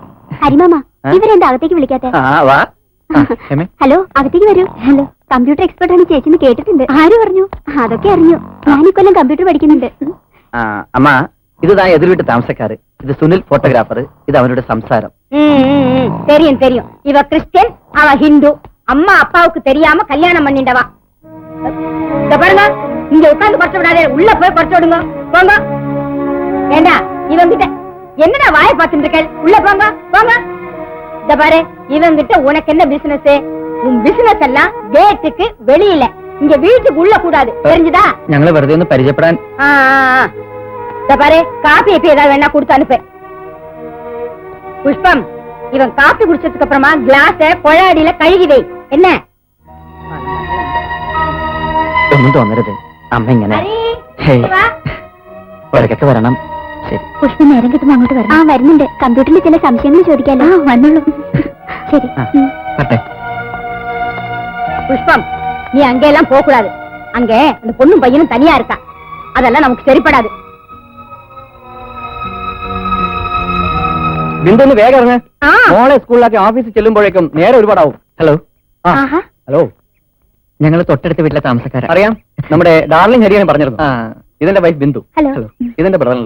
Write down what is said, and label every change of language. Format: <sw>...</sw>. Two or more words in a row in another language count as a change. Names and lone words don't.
<ml>ഹരിമാമ, ഇവരെന്താ അകത്തേക്ക് വിളിക്കാത്തെ? വാ. ഹലോ, അകത്തേക്ക് വരൂ. ഹലോ, കമ്പ്യൂട്ടർ എക്സ്പെർട്ട് ആണ് ചേച്ചിന്ന് കേട്ടിട്ടുണ്ട്. ആര് പറഞ്ഞു? അതൊക്കെ അറിഞ്ഞു. ഞാനിക്കൊല്ലം കമ്പ്യൂട്ടർ പഠിക്കുന്നുണ്ട്. അമ്മ, ഇത് താ എതിർ വീട്ട് താമസക്കാര്. ഇത് സുനിൽ, ഫോട്ടോഗ്രാഫർ. ഇത് അവരുടെ സംസാരം.</ml> <ta>தெரியும் தெரியும். இவ கிறிஸ்டியன், அவ ஹிந்து. அம்மா அப்பாவுக்கு தெரியாம கல்யாணம் பண்ணிண்டவா. பாருங்க, இங்க உட்கார்ந்து குறைச்சு விடாதே, உள்ள போய் குறைச்சு விடுங்க. போங்க. ஏண்டா, இவங்கிட்ட என்னடா வாயை பார்த்துட்டு இருக்க? உள்ள போங்க போங்க. இந்த பாரு, இவங்கிட்ட உனக்கு என்ன பிசினஸ்? உன் பிசினஸ் எல்லாம் கேட்டுக்கு வெளியில, இங்க வீட்டுக்கு உள்ள கூடாது, தெரிஞ்சுதா?</ta> <ml>ഞങ്ങള് വെറുതെ ഒന്ന് പരിചയപ്പെടാൻ.</ml> <ta>இந்த பாரு, காபி எப்ப ஏதாவது வேணா கொடுத்து அனுப்பு. புஷ்பம், இவன் காபி குடிச்சதுக்கு அப்புறமா கிளாஸ கொழாடியில கழுகி வை. என்ன?</ta> <ml>ഒന്നും തോന്നരുത്, അമ്മ ഇങ്ങനെ. ഹേയ്, ഒരകത്ത് വരണം. ശരി. പുഷ്പം നേരം കിട്ടുമ്പോ അങ്ങോട്ട് വരണം. ആ വരുന്നുണ്ട്. കമ്പ്യൂട്ടറിൽ ചില സംശയങ്ങൾ ചോദിക്കാലോ. വന്നോളൂ. ശരി. പട്ടെ.</ml> <ta>புஷ்பம், நீ அங்கெல்லாம் போக கூடாது. அங்க அந்த பொண்ணும் பையனும் தனியா இருக்கா. அதெல்லாம் நமக்கு சரிப்படாது.</ta> <ml>ബിന്ദു ഒന്ന് വേഗം ഇറങ്ങ്. ആ. മോളെ സ്കൂളിലാക്കി ഓഫീസിൽ ചെല്ലുമ്പോഴേക്കും നേരെ ഒരുപാടാവും. ഹലോ. ആഹാ. ഹലോ. ഞങ്ങൾ തൊട്ടടുത്ത വീട്ടിലെ താമസക്കാരാ. അറിയാം, നമ്മുടെ ഡാർലിംഗ് ഹരിയാണ് പറഞ്ഞിരുന്നു. ഇതെന്റെ വൈഫ് ബിന്ദു. ഹലോ. ഇതെന്റെ ബ്രദറിലോ.</ml>